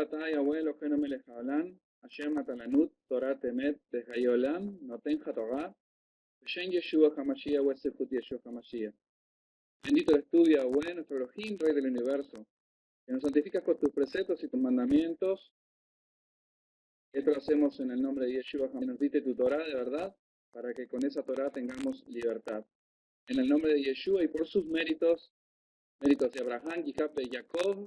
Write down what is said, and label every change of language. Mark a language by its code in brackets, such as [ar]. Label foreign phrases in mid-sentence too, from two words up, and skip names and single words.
[he] יהוה אלוהינו מלך העולם, אשר נתן לנו תורת אמת בחיי עולם, נותן התורה, בשם ישוע המשיח ובזכות ישוע המשיח. [es] Bendito eres tú, Yahweh, nuestro Elohim, Rey del Universo, que nos santificas con tus preceptos y tus mandamientos. Esto lo hacemos en el nombre de Yeshua HaMashiach. Nos diste tu Torah de verdad, para que con esa Torah tengamos libertad. En el nombre de Yeshua y por sus méritos, méritos de Abraham, Isaac y Jacob.